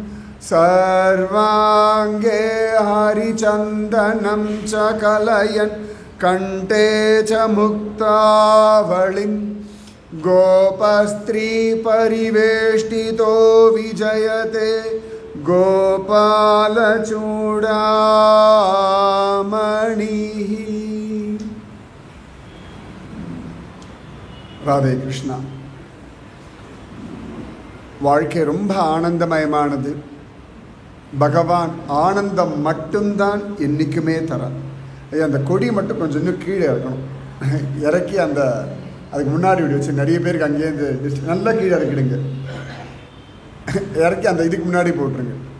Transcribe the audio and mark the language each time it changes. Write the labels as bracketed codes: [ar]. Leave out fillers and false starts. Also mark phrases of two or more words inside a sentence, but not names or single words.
[sa] सर्वाङ्गे हरिचन्दनं च कलयन् कण्ठे च मुक्तावलिं गोपस्त्री परिवेष्टितो विजयते गोपालचूडामणिः राधे कृष्णा [ta] வாழ்க்கை ரொம்ப ஆனந்தமயமானது. பகவான் ஆனந்தம் மட்டும்தான் என்றைக்குமே தரார். அந்த கொடி மட்டும் கொஞ்சம் இன்னும் கீழே இருக்கணும், இறக்கி அந்த அதுக்கு முன்னாடி விட வச்சு நிறைய பேருக்கு அங்கேருந்து நல்லா கீழே இறக்கிடுங்க, இறக்கி அந்த இதுக்கு முன்னாடி போட்டுருங்க.